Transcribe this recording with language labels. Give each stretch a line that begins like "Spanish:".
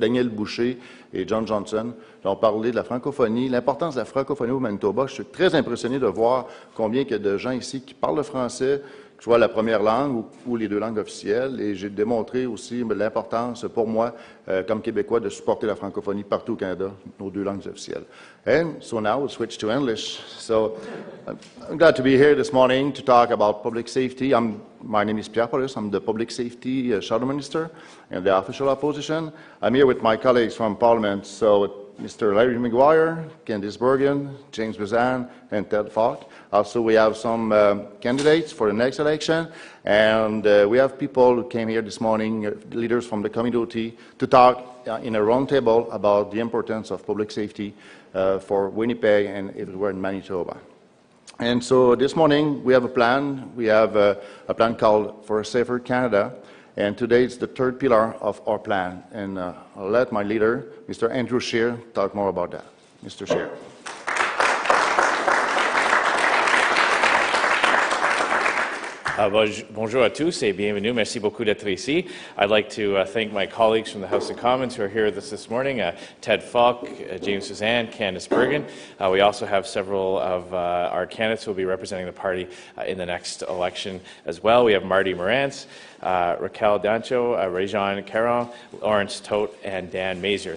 French: Daniel Boucher et John Johnson, qui ont parlé de la francophonie, l'importance de la francophonie au Manitoba. Je suis très impressionné de voir combien il y a de gens ici qui parlent le français, que ce soit la première langue ou les deux langues officielles. Et j'ai démontré aussi l'importance pour moi, comme Québécois, de supporter la francophonie partout au Canada, nos deux langues officielles.
English: And so now we'll switch to English. So I'm glad to be here this morning to talk about public safety. My name is Pierre Paulus. I'm the Public Safety Shadow Minister in the official opposition. I'm here with my colleagues from Parliament, so Mr. Larry Maguire, Candice Bergen, James Bazan, and Ted Falk. Also, we have some candidates for the next election, and we have people who came here this morning, leaders from the community, to talk in a roundtable about the importance of public safety for Winnipeg and everywhere in Manitoba. And so this morning, we have a plan. We have a plan called For a Safer Canada. And today it's the third pillar of our plan. And I'll let my leader, Mr. Andrew Scheer, talk more about that. Mr. Scheer.
French: Bonjour à tous et bienvenue. Merci beaucoup d'être ici.
English: I'd like to thank my colleagues from the House of Commons who are here with us this morning, Ted Falk, James Suzanne, Candice Bergen. We also have several of our candidates who will be representing the party in the next election as well. We have Marty Morantz, Raquel Dancho, Réjean Caron, Lawrence Tote, and Dan Mazier.